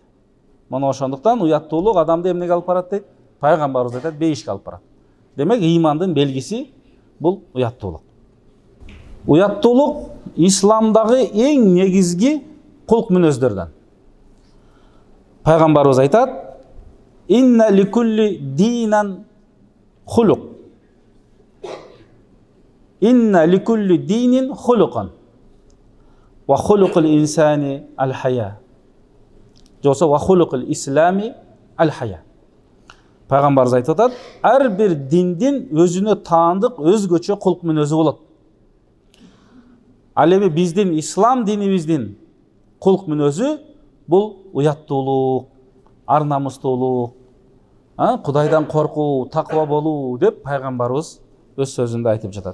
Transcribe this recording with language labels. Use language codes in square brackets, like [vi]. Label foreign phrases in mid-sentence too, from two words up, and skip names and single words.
[ky] Мына ошондуктан уяттуулук адамды эмнеге алып барат дейт? Пайгамбарыбыз айтат, бейишке алып барат. Демек имандын белгиси бул уяттуулук. Уяттуулук исламдагы эң негизги кулк мүнөздөрдөн. Пайгамбарыбыз айтат: [ar] "إن لكل دين خلقا. إن لكل دين خلقا. وخلق الإنسان الحياء." Жоса وخلق الإسلام الحياء. [ky] Пайгамбарыбыз айтып атат, ар бир диндин өзүнө таандык өзгөчө кулк мүнөзү болот. Ал эми биздин ислам динибиздин кулк мүнөзү бул уяттуулук, ар намустуулук, Кудайдан коркуу, таква болуу деп пайгамбарыбыз өз сөзүндө айтып жатат.